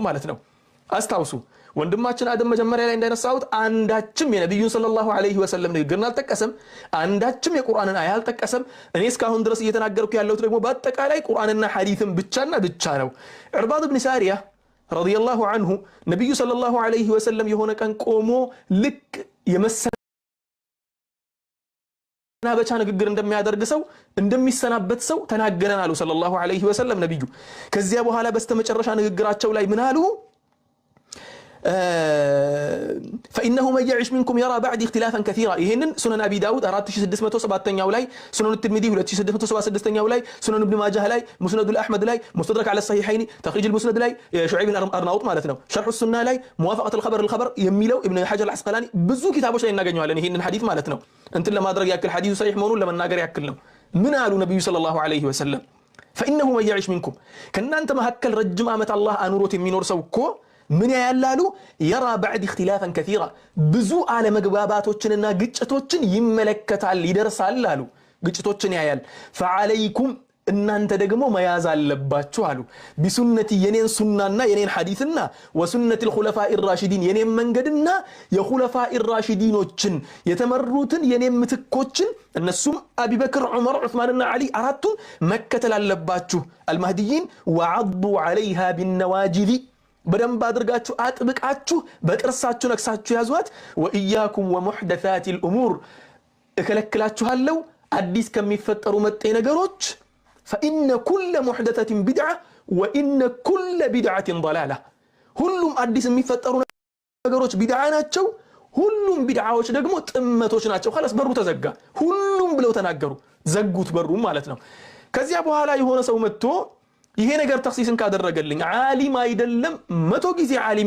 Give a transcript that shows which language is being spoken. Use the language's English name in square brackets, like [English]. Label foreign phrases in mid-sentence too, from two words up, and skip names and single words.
[Amharic] ማለት ነው። አስታውሱ ወንድማችን አደም መጀመሪያ ላይ እንዳነሳሁት አንዳችም የነብዩን [Arabic] صلى الله عليه وسلم [Amharic] ንግግርን አልጠቀሰም፣ አንዳችም የቁርአንን አያ አልጠቀሰም። እኔ እስካሁን ድረስ እየተናገርኩ ያለሁት ደግሞ በአጠቃላይ ቁርአንና ሐዲስን ብቻና ብቻ ነው። ዕርባድ ኢብኑ ሳሪያ [Arabic] رضي الله عنه [Amharic] ነብዩ [Arabic] صلى الله عليه وسلم [Amharic] የሆነ ቀን ቆሞ ልክ የመሰናበቻ ንግግር እንደሚያደርግ ሰው እንደሚሰናበት ሰው ተናገረን አሉ [Arabic] صلى الله عليه وسلم [Amharic] ነብዩ። ከዚያ በኋላ በስተመጨረሻ ንግግራቸው ላይ ምን አሉ? [Arabic] فإنه من يعش منكم يرى بعد اختلافا كثيرا [Amharic] ይሄንን ሱነን አቢ ዳውድ 4607ኛው ላይ ሱነን الترمذي 2666ኛው ላይ ሱነን ኢብኑ ማጃህ ላይ ሙስነድ አልአህመድ ላይ ሙስተድረክ على الصحيحين ተኽሪጅ المسند ላይ ሹዐይብ አርናውጥ ማለት ነው ሸርህ ሱና ላይ ሙዋፈቀት الخبر የሚለው ኢብኑ ሐጀር አልዐስቀላኒ ብዙ ኪታቦች ላይ እናገኘዋለን ይሄንን ሐዲስ ማለት ነው እንትን ለማድረግ ያክል ሐዲሱ ሰሂህ መሆኑን ለመናገር ያክል ነው ምን አሉ ነብዩ [Arabic] صلى الله عليه وسلم فإنه من يعش منكم [Amharic] ከናንተ መሐከል ረጅም ዓመት አላህ አኑሮት የሚኖር ሰው እኮ ምን ያያላሉ የራ [Arabic] بعد اختلافا كثيرا [Amharic] ብዙ አለመግባባቶችንና ግጭቶችን ይመለከታል ይደርሳል አሉ ግጭቶችን ያያል فعليكم እናንተ ደግሞ መያዝ አለባችሁ አሉ ቢሱነቲ የኔን ሱናና የኔን ሐዲስና [Arabic] وسنتي الخلفاء الراشدين [Amharic] የኔን መንገድና የخلفاء الراشديኖችን የተመሩትን የኔን ምትኮችን እነሱም አቡበክር ዑመር ዑስማንና አሊ አራቱን መከተል አለባችሁ [Arabic] المهديين وعضوا عليها بالنواجذ [Amharic] በደንብ አድርጋችሁ አጥብቃችሁ በቅርሳችሁ ነክሳችሁ ያዟት [Arabic] وإياكم ومحدثات الأمور [Amharic] እከለክላችኋለሁ አዲስ ከሚፈጠሩ መጤ ነገሮች [Arabic] فإن كل محدثة بدعة وإن كل بدعة ضلالة [Amharic] ሁሉም አዲስ የሚፈጠሩ ነገሮች ቢድዓ ናቸው ሁሉም ቢድዓዎች ደግሞ ጥመቶች ናቸው خلاص በሩ ተዘጋ ሁሉም ብለው ተናገሩ ዘጉት በሩ ማለት ነው ከዚያ በኋላ የሆነ ሰው መጥቶ ይሄ ነገር ተኽሲስን ካደረገልኝ ዓሊም አይደለም 100 ጊዜ ዓሊም